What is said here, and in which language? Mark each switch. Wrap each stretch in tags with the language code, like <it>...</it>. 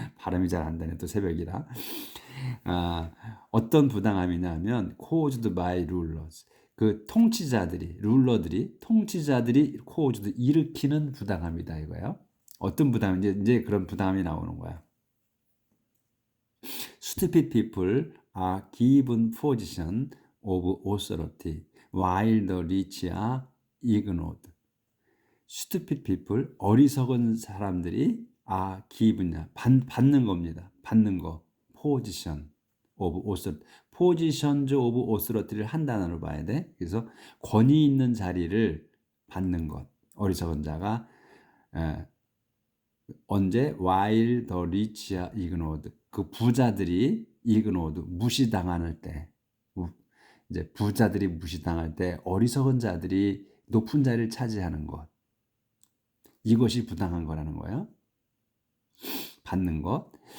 <ko>발음이 잘 안 되네. 또 새벽이라. 아, 어떤 부당함이냐면</ko> <en>caused by rulers.</en> <ko>그 통치자들이 통치자들이 caused 일으키는 부당함이다 이거예요. 어떤 부당함인지 이제 그런 부당함이 나오는 거야.</ko> <en>Stupid people are given position of authority while the rich are ignored. Stupid people,</en> <ko>어리석은 사람들이 given이야, 받는 겁니다. 받는 거,</ko> <en>position of authority, positions of authority</en> <ko>를 한 단어로 봐야 돼. 그래서 권위 있는 자리를 받는 것, 어리석은 자가 언제</ko> <en>while the rich are ignored,</en> <ko>그 부자들이 ignored, 무시당할 때, 이제 부자들이 무시당할 때 어리석은 자들이 높은 자리를 차지하는 것, 이것이 부당한 거라는 거예요. 받는 것.</ko>